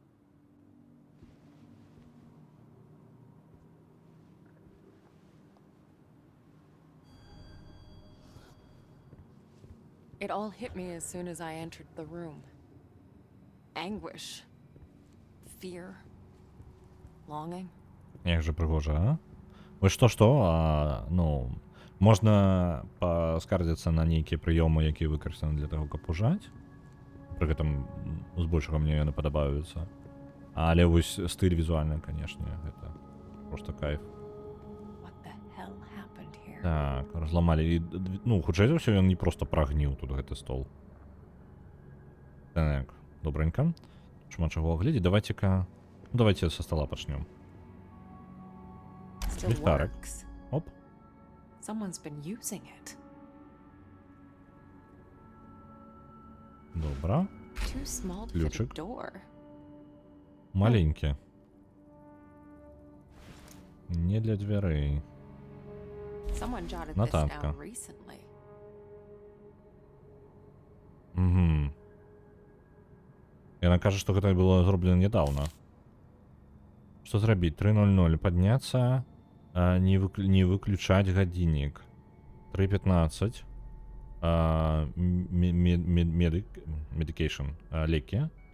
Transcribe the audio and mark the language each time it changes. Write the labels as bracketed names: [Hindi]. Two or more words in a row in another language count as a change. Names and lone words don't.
[English] It all hit me as soon as I entered the room. Anguish. Fear. Longing. [Belarusian] Як же прыгожа, а? Вось што, можна паскардзіцца на нейкія прыёмы, якія выкарыстаны для таго, каб пужаць. Пры гэтым збольшага мне яны падабаюцца. Але вось стыль візуальны, канешне, гэта проста кайф. [English] What the [Belarusian] Так, разламалі. І, ну, хутчэй за ўсё, ён не проста прагніў тут гэты стол. Так, добренько. Шмат чаго глядзі. Давайте-ка... Ну, давайте со стола пачнём. [English] Still [Belarusian] Ліхтарик. [English] works. Оп. Someone's been using it. [Belarusian] Добра. [English] Too small to fit a [Belarusian] Ключик. [English] door. [Belarusian] Маленькі. Не для дзвярэй. [English] Someone jotted this [Belarusian] Нотатка. [English] down recently. Угу. [Belarusian] Яна кажа, што гэта было зроблена нядаўна. Што зрабіць? 3:00. Падняцца, не выключаць гадзіннік. 3:15. Медикейшн. Лекі.